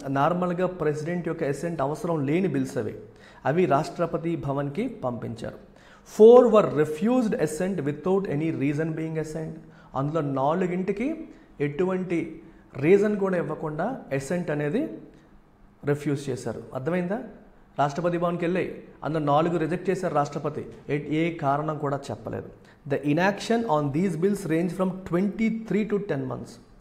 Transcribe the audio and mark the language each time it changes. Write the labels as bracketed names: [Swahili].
[Telugu] నార్మల్గా ప్రెసిడెంట్ యొక్క అసెంట్ అవసరం లేని బిల్స్ అవి రాష్ట్రపతి భవన్కి పంపించారు. [English] 4 were refused assent without any reason being assigned. [Telugu] అందులో 4కి ఎటువంటి రీజన్ కూడా ఇవ్వకుండా అసెంట్ అనేది రిఫ్యూజ్ చేశారు. అర్థమైందా? రాష్ట్రపతి భవన్కి వెళ్ళాయి, అందులో 4 రిజెక్ట్ చేశారు రాష్ట్రపతి. ఏ కారణం కూడా చెప్పలేదు. [English] The inaction on these bills range from 23 to 10 months.